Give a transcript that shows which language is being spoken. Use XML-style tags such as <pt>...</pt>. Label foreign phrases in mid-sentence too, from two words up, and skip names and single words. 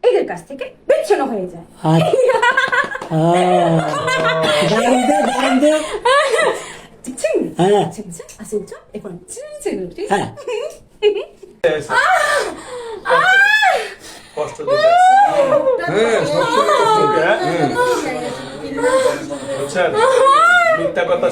<bn>এদের কাছ থেকে বিচ্ছিন্ন হয়ে যায়।</bn> <ko>칭칭. 칭칭. 아 진짜? 이건 칭칭이지?</ko> <bn>কষ্ট দিতে বুঝছেন, মিথ্যা কথা</bn>